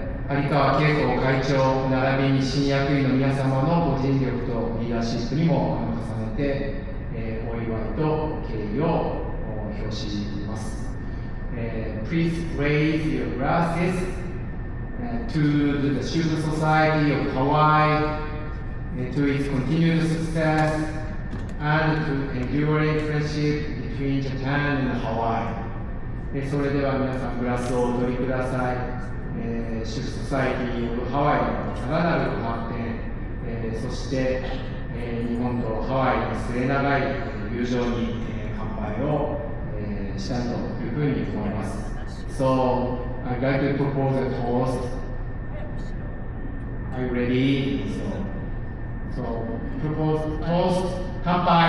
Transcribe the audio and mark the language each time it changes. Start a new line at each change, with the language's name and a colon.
Japanese: 有川恵子会長並びに新役員の皆様のご尽力とリーダーシップにも重ねて、お祝いと敬意を表します。
English: Please raise your glasses to the Shufu Society of Hawaii, to its continued success and to enduring friendship between Japan and Hawaii.
Japanese: それでは皆さんグラスをお取りください。シュフソサイティオブハワイのさらなる発展、そして、日本とハワイの末永い友情に、乾杯を、したいというふうに思います。
English: So, I'd like to propose a toast. Are you ready? So propose toast.
Japanese: 乾杯。